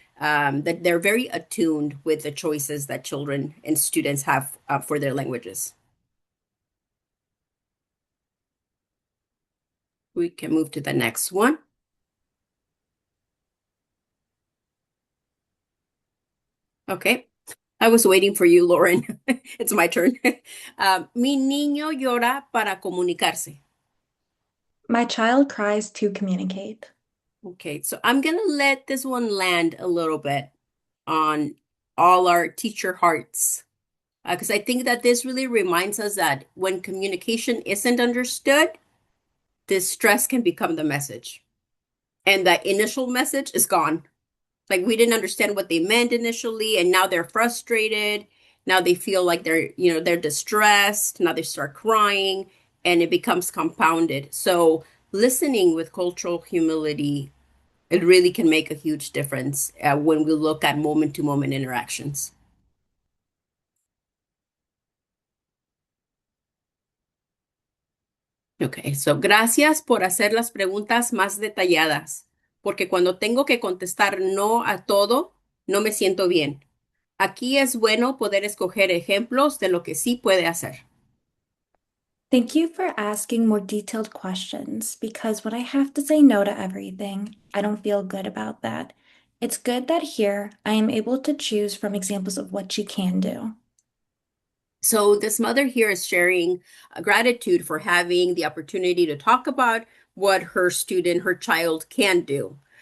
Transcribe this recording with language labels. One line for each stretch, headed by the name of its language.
English: that they're very attuned with the choices that children and students have for their languages. We can move to the next one. Okay. I was waiting for you, Lauren. It's my turn.
Spanish: Mi niño llora para comunicarse.
English: My child cries to communicate. Okay, so I'm gonna let this one land a little bit on all our teacher hearts, because I think that this really reminds us that when communication isn't understood, distress can become the message, and that initial message is gone. Like we didn't understand what they meant initially, and now they're frustrated. Now they feel like they're distressed. Now they start crying, and it becomes compounded. So listening with cultural humility, it really can make a huge difference when we look at moment-to-moment interactions.
Spanish: Ok, so gracias por hacer las preguntas más detalladas, porque cuando tengo que contestar no a todo, no me siento bien. Aquí es bueno poder escoger ejemplos de lo que sí puede hacer.
English: Thank you for asking more detailed questions because when I have to say no to everything, I don't feel good about that. It's good that here I am able to choose from examples of what you can do. So this mother here is sharing gratitude for having the opportunity to talk about what her student, her child can do.